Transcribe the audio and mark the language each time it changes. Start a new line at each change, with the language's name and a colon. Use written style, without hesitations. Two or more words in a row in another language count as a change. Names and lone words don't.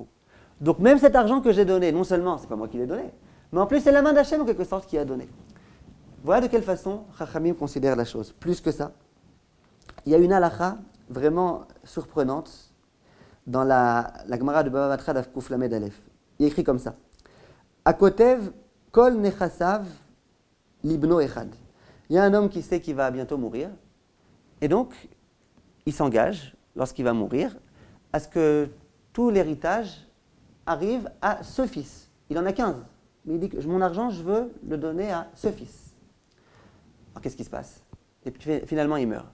French: Donc, même cet argent que j'ai donné, non seulement, c'est pas moi qui l'ai donné, mais en plus, c'est la main d'Hachem, en quelque sorte, qui a donné. Voilà de quelle façon Chachamim considère la chose. Plus que ça, il y a une halakha vraiment surprenante dans la Gemara de Baba Batra d'
Hebrew: אף קל"א.
French: Il est écrit comme ça.
Hebrew: הכותב כל נכסיו לבנו אחד.
French: Il y a un homme qui sait qu'il va bientôt mourir, et donc il s'engage, lorsqu'il va mourir, à ce que tout l'héritage arrive à ce fils. Il en a 15, mais il dit que mon argent, je veux le donner à ce fils. Alors qu'est-ce qui se passe? Et puis finalement, il meurt.